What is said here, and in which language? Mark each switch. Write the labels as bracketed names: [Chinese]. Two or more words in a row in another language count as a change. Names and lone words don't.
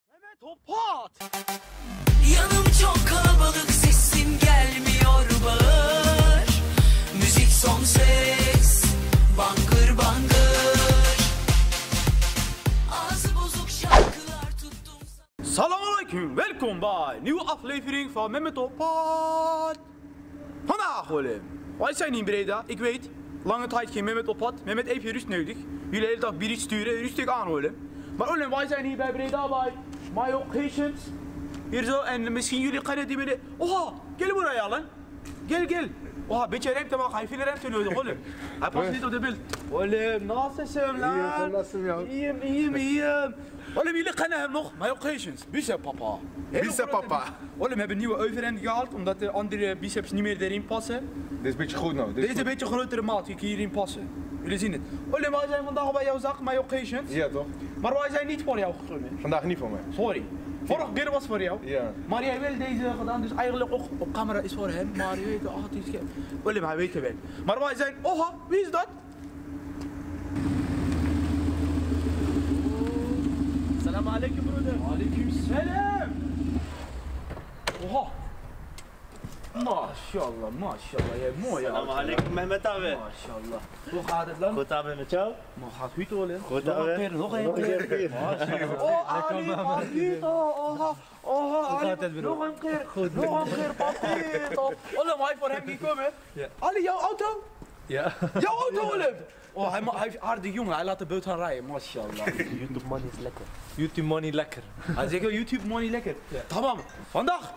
[Turkish] Metal Pot. Yanım çok kalabalık, sesim gelmiyor, bağır. Müzik son ses, bangır bangır. Ağzı bozuk şarkılar tuttum. [Dutch] Assalamualaikum, welkom bij een nieuwe aflevering van Metal Pot. Vandaag Willem, wij zijn in Breda, ik weet, lange tijd geen Metal Pot, Mehmet even rust nodig. Jullie de hele dag bier sturen, rustig aan Willem. Maar Willem, wij zijn hier bij Breda bij My Occasions. Hier zo, en misschien jullie kennen die meneer. [Turkish] Oha, gel buraya lan. Gel. Oha, [Dutch] beetje ruimte maar, hij veel ruimte nodig Willem. Hij past niet op de beeld. Willem, [Turkish] nasılsın lan? İyiyim, sen nasılsın ya? İyiyim. [Dutch] Willem, jullie kennen hem nog, My Occasions, bicep papa. Bicep papa. Willem, we hebben een nieuwe overhand gehaald, omdat de andere biceps niet meer erin passen. Dit is een beetje goed nou. Dit is een beetje grotere maat, die hierin passen. Jullie zien het. Willem, wij zijn vandaag bij jouw zak, My Occasions. Ja toch? Maar wij zijn niet voor jou gekomen. Vandaag niet voor mij. Sorry. Vorige keer was voor jou. Ja. Maar jij wil deze gedaan, dus eigenlijk ook op camera is voor hem. Maar je weet, het is geen. Willem, hij weet het wel. Maar wij zijn, oha, wie is dat? [Arabic] Salam alaikum broeder. Alaikum salam. Oha. [Dutch] Mashallah, jij mooi. [Arabic] Salam alaikum Mehmet abi. [Dutch] Mashallah. Hoe gaat het dan? Goed abi met jou? Maar gaat goed hoor. Goed abi. Nog een keer. Oh, Ali, papito. Oha, Ali, nog een keer. Goed. Nog een keer, papito. Willem, hij voor hem gekomen. Ja. Ali, jouw auto? Ja. Jouw auto, Willem. Oh, hij is aardig jongen, hij laat de boot gaan rijden, mashallah. YouTube money is lekker. YouTube money lekker. Hij zegt YouTube money lekker. Tamam, vandaag.